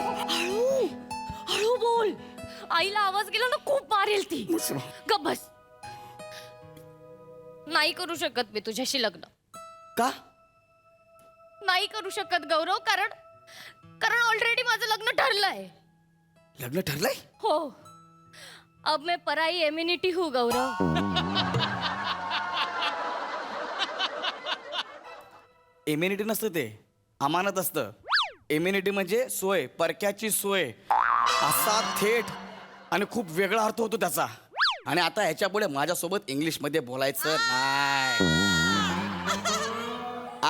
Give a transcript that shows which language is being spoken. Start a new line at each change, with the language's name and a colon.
Marathi: हळू हळू बोल. आईला आवाज गेला ना, खूप मारेल ती. शिवा, गप बस. नाही करू शकत मी तुझ्याशी लग्न. का? नाही करू शकत गौरव, कारण कारण ऑलरेडी माझं लग्न ठरलंय. लग्न ठरलंय? हो,
Hindi: अब मैं पराई एम्युनिटी हूँ गौरव.
Marathi: इम्युनिटी नसतं ते, अमानत असतं. इम्युनिटी म्हणजे सोय, परक्याची सोय. असा थेट आणि खूप वेगळा अर्थ होतो त्याचा. आणि आता ह्याच्या पुढे माझ्यासोबत इंग्लिश मध्ये बोलायचं नाही.